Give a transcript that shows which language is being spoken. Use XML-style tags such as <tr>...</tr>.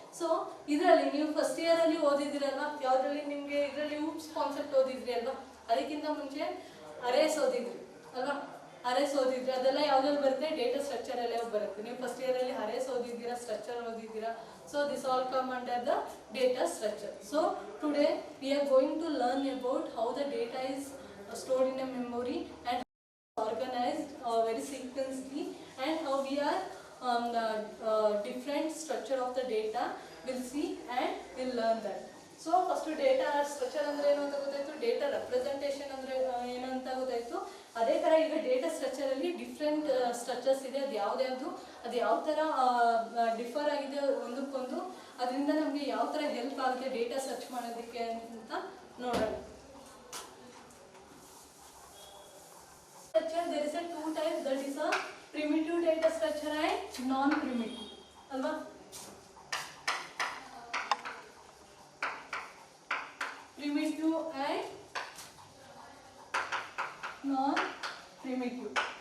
<kn>So ಇದರಲ್ಲಿ ನೀವು first ಇಯರಲ್ಲಿ ಓದಿದಿರಲ್ವಾ, ಯಾವುದ್ರಲ್ಲಿ ನಿಮಗೆ ಇದರಲ್ಲಿ ಊಪ್ಸ್ ಕಾನ್ಸೆಪ್ಟ್ ಓದಿದ್ರಿ ಅಲ್ವಾ, ಅದಕ್ಕಿಂತ ಮುಂಚೆ ಅರೇಸ್ ಓದಿದ್ರಿ ಅಲ್ವಾ, ಅರೇಸ್ ಓದಿದ್ರಿ, ಅದೆಲ್ಲ ಯಾವ್ದ್ರಲ್ಲಿ ಬರುತ್ತೆ ಡೇಟಾ ಸ್ಟ್ರಕ್ಚರ್ ಎಲ್ಲ ಬರುತ್ತೆ. ನೀವು first ಇಯರಲ್ಲಿ arrays ಓದಿದ್ದೀರಾ, structure ಓದಿದ್ದೀರಾ.</kn> <en>So this all come under the data structure. So today we are going to learn about how the data is stored in a memory and organized very sequentially, and how we are the different structure of the data we'll see and we'll learn that. So first data structure</en> <kn>ಅಂದ್ರೆ ಏನು ಅಂತ ಗೊತ್ತಾಯ್ತು, data representation ಅಂದ್ರೆ ಏನು ಅಂತ ಗೊತ್ತಾಯ್ತು. ಅದೇ ತರ ಈಗ ಡೇಟಾ ಸ್ಟ್ರಕ್ಚರ್ ಅಲ್ಲಿ ಡಿಫ್ರೆಂಟ್ ಸ್ಟ್ರಕ್ಚರ್ಸ್ ಇದೆ, ಅದು ಯಾವ್ದು ಅದು ಯಾವ ತರ ಡಿಫರ್ ಆಗಿದೆ ಒಂದಕ್ಕೊಂದು, ಅದರಿಂದ ನಮಗೆ ಯಾವ ತರ ಹೆಲ್ಪ್ ಆಗುತ್ತೆ ಡೇಟಾ ಸರ್ಚ್ ಮಾಡೋದಕ್ಕೆ ಅಂತ ನೋಡೋಣ.</kn> <en>There is a two types, that is a primitive data structure and non-primitive ಅಲ್ವಾ. Primitive and non-primitive.</en>